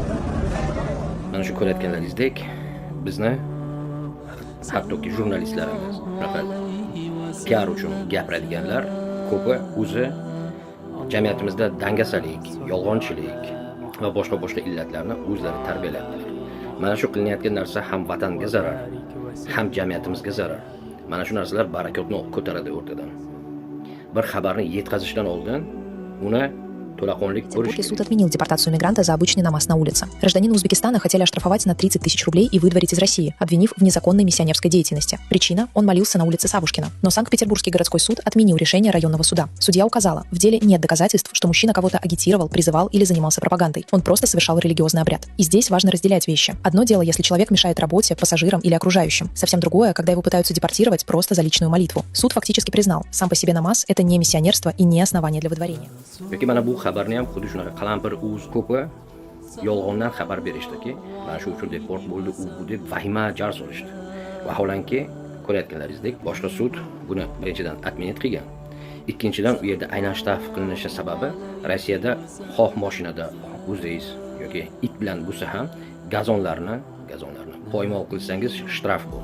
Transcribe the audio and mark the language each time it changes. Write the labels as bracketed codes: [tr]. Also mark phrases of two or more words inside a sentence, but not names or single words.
[uz] Mana shu ko'rayotganlaringizdek, bizni hattoki jurnalistlarimiz, PR uchun gapiradiganlar ko'pi o'zi jamiyatimizda dangasalik, yolg'onchilik va boshqa illatlarni o'zlari tarbiyalayaptilar. Mana shu qilinayotgan narsa ham vatanga zarar, ham jamiyatimizga zarar. Mana shu narsalar barakotni ko'taradi o'rtadan. Bir xabarni yetkazishdan oldin uni to'laqonlik ko'rish. [ru] Суд отменил депортацию мигранта за обычный намаз на улице. Гражданина Узбекистана хотели оштрафовать на 30 тысяч рублей и выдворить из России, обвинив в незаконной миссионерской деятельности. Причина – он молился на улице Савушкина. Но Санкт-Петербургский городской суд отменил решение районного суда. Судья указала, в деле нет доказательств, что мужчина кого-то агитировал, призывал или занимался пропагандой. Он просто совершал религиозный обряд. И здесь важно разделять вещи. Одно дело, если человек мешает работе, пассажирам или окружающим. Совсем другое, когда его пытаются депортировать просто за личную молитву. Суд фактически признал, сам по себе намаз – это не миссионерство и не основание для выдворения. [uz] Qalampir o'z ko'pi yolg'ondan xabar berishdiki, mana shu uchun deport bo'ldi, u bu deb vahima jar solishdi. Vaholanki, ko'rayotganlaringizdek, boshqa sud buni birinchidan atmenit qilgan. Ikkinchidan u yerda aynan shtab qilinishi sababi Rossiyada xoh mashinada o'zingiz yoki it bilan bo'lsa ham gazonlarni poymol qilsangiz shtraf bor.